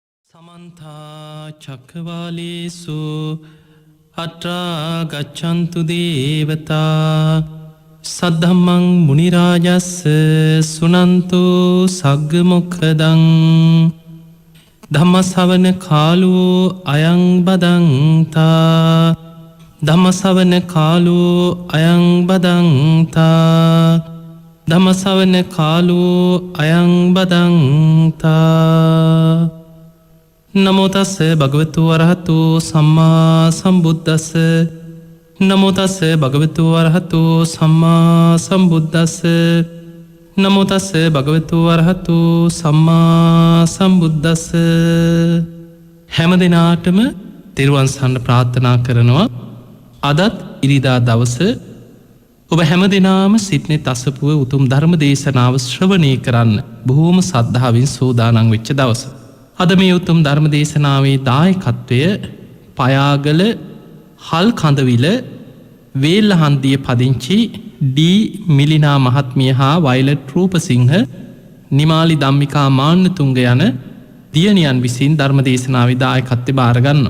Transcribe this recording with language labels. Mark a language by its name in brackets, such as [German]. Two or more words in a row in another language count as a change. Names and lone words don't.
[Pali] සමන්තා චක්කවාලේසු අත්‍රා ගච්ඡන්තු දේවතා සද්ධම්මං මුනි රාජස්ස සුනන්තු සග්ග මොක්ඛදං ධම්ම ශ්‍රවණ කාලෝ අයං බදන්තා ධම්ම ශ්‍රවණ කාලෝ අයං බදන්තා ධම්ම ශ්‍රවණ කාලෝ අයං බදන්තා නමෝ තස්ස භගවතු වරහතු සම්මා සම්බුද්දස්ස නමෝ තස්ස භගවතු වරහතු සම්මා සම්බුද්දස්ස නමෝ තස්ස භගවතු වරහතු සම්මා සම්බුද්දස්ස [Sinhala] හැම දිනාටම තෙරුවන් සරණ ප්‍රාර්ථනා කරනවා. අදත් ඉරිදා දවස ඔබ හැම දිනාම සිටනේ තසපුව උතුම් ධර්ම දේශනාව ශ්‍රවණය කරන්න බොහෝම සද්ධාවෙන් සූදානම් වෙච්ච දවස. අද මේ උතුම් ධර්ම දේශනාවේ දායකත්වය පයාගල හල් කඳවිල වේල්ලහන්දිය පදිංචි ඩී මිලිනා මහත්මිය හා වයිලට් රූපසිංහ නිමාලි ධම්මිකා මාන්නතුංග යන දියණියන් විසින් ධර්ම දේශනාවේ දායකත්වය බාරගන්නවා.